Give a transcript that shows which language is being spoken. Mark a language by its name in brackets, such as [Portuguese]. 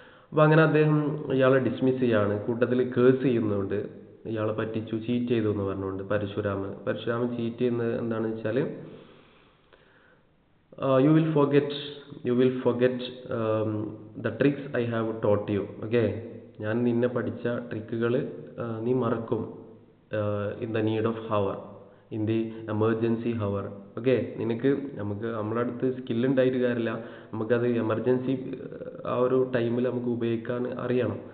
[Malayalam] അപ്പോൾ അങ്ങനെ അദ്ദേഹം ഇയാളെ ഡിസ്മിസ് ചെയ്യാണ്. കൂട്ടത്തിൽ കേസ് ചെയ്യുന്നുണ്ട്, ഇയാളെ പറ്റിച്ചു, ചീറ്റ് ചെയ്തു എന്ന് പറഞ്ഞുകൊണ്ട്. പരശുരാമൻ ചീറ്റ് ചെയ്യുന്നത് എന്താണെന്ന് വെച്ചാൽ, [English] you will forget the tricks I have taught you. [Malayalam] Okay, ഞാൻ നിന്നെ പഠിച്ച ട്രിക്കുകൾ നീ മറക്കും. [English] In the need of hour, in the emergency hour. [Malayalam] Okay, നമ്മളെ അടുത്ത് സ്കില്ലുണ്ടായിട്ട് കാര്യമില്ല, നമുക്കത് എമർജൻസി ആ ഒരു ടൈമിൽ നമുക്ക് ഉപയോഗിക്കാൻ അറിയണം.